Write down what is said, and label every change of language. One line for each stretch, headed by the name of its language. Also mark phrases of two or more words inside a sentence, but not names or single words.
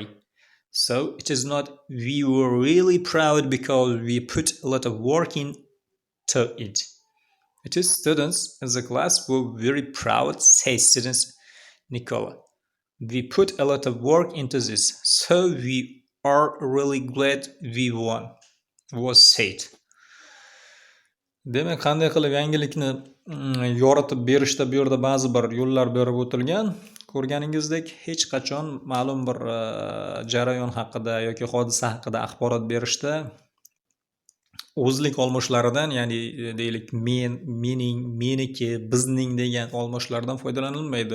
English: So it is not we were really proud because we put a lot of work into it. It is students in the class were very proud, say students Nicola. We put a lot of work into this, so we are really glad we won, was said.
Uzbek: Demak, qanday qilib yangilikni yoritib berishda bu yerda ba'zi bir yo'llar berib o'tilgan. Ko'rganingizdek, hech qachon ma'lum bir jarayon haqida yoki hodisa haqida axborot berishda o'zlik olmoshlaridan, ya'ni deylik men, mening, meniki, bizning degan olmoshlardan foydalanilmaydi.